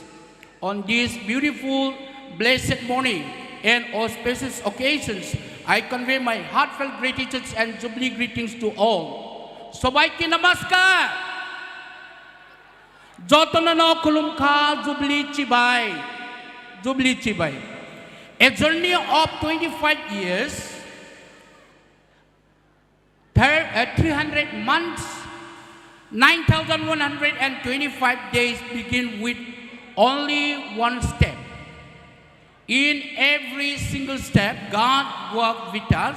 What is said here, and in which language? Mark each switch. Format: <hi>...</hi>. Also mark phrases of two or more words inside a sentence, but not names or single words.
<en>On this beautiful, blessed morning and auspicious occasions, I convey my heartfelt gratitude and jubilee greetings to all.</en> <bn>Sobaiki namaskar!</bn> <trp>Jotonano kulumka jubilee chibai. Jubilee chibai.</trp> <en>A journey of 25 years, 300 months, 9,125 days begin with only one step. In every single step, God works with us.</en>